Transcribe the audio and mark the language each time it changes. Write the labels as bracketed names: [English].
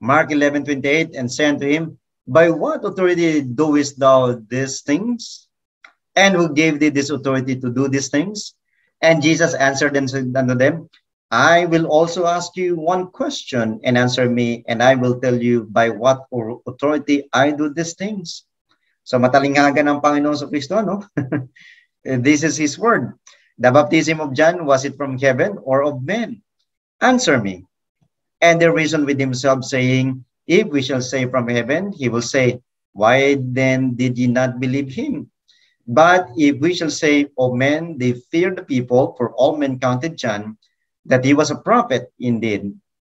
[English] Mark 11:28, and say unto him, by what authority doest thou these things? And who gave thee this authority to do these things? And Jesus answered and said unto them, I will also ask you one question, and answer me, and I will tell you by what authority I do these things. [Filipino] So matalinghaga ng Panginoon sa Kristo, no? [English] This is His word. The baptism of John, was it from heaven or of men? Answer me. And they reasoned with themselves, saying, if we shall say from heaven, he will say, why then did ye not believe him? But if we shall say of men, they feared the people, for all men counted John, that he was a prophet indeed.